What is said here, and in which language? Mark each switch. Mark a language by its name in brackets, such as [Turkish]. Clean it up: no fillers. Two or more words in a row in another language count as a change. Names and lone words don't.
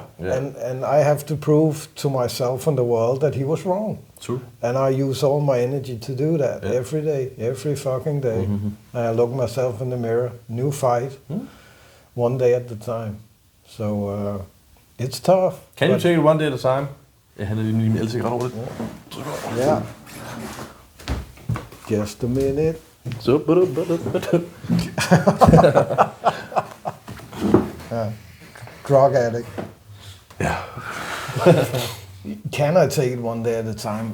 [English] And I have to prove to myself and the world that he was wrong. True. And I use all my energy to do that every day, every fucking day. And I look myself in the mirror, new fight, one day at a time. So it's tough. Can you take it one day at a time? [Danish] Jeg hælder lige altid ret over det. [English] Yeah. Just a minute. Drug addict. Yeah. Can I take it one day at a time?